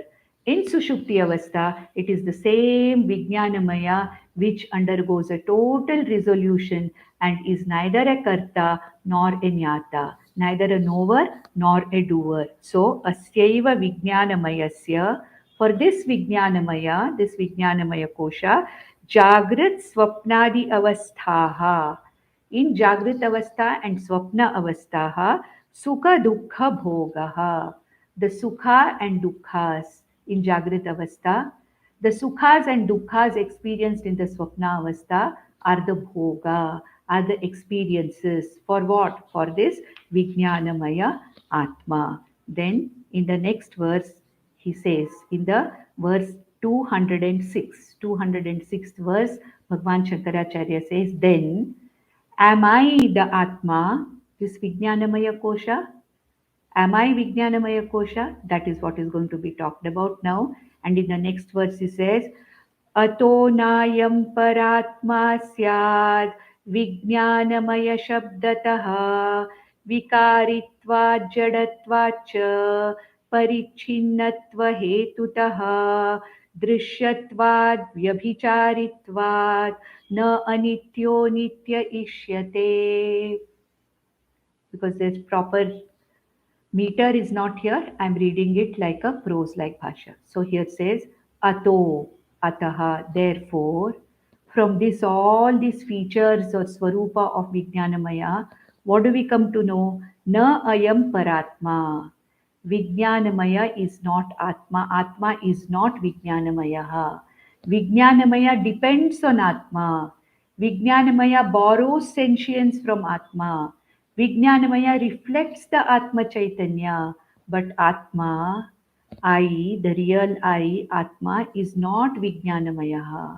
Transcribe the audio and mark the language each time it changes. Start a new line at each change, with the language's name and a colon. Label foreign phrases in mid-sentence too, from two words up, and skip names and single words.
English: In
Sanskrit: Sushupti Avastha,
English: it is the same Vijnanamaya which undergoes a total resolution and is neither a karta nor a jnata, neither a knower nor a doer.
Sanskrit: So, asyaiva Vijnanamayasya,
English: for this
Sanskrit: Vijnanamaya kosha, Jagrit Swapnadi Avasthaha. In Jagrit Avastha and Swapna Avasthaha, Sukha Dukkha Bhogaha.
English: The Sukha and Dukkhas in
Sanskrit: Jagrit Avastha.
English: The Sukhas and Dukkhas experienced in the
Sanskrit: Swapna Avastha
English: are the Bhoga, are the experiences. For what? For this
Sanskrit: Vijnanamaya Atma.
English: Then in the next verse, he says, in the verse 206th verse, Bhagwan Shankaracharya says, then am I the Atma, this
Sanskrit: Vijnanamaya Kosha?
English: Am I
Sanskrit: Vijnanamaya Kosha?
English: That is what is going to be talked about now. And in the next verse he says,
Sanskrit: Ato nayam paratma syad Vijnanamaya shabdataha Vikaritva jadatva cha Parichinnatva hetutaha Drishyatvad vyabhicharitvad Na anityo nitya ishyate.
English: Because there's proper meter is not here. I'm reading it like a prose like bhasha. So here it says
Sanskrit: ato, ataha,
English: therefore. From this, all these features or swarupa of Vijnanamaya, what do we come to know?
Sanskrit: Na ayam paratma.
English: Vijnanamaya is not Atma. Atma is not Vijnanamaya. Vijnanamaya depends on Atma. Vijnanamaya borrows sentience from Atma. Vijnanamaya reflects the
Sanskrit: Atma Chaitanya,
English: but Atma, I, the real I, Atma, is not Vijnanamaya.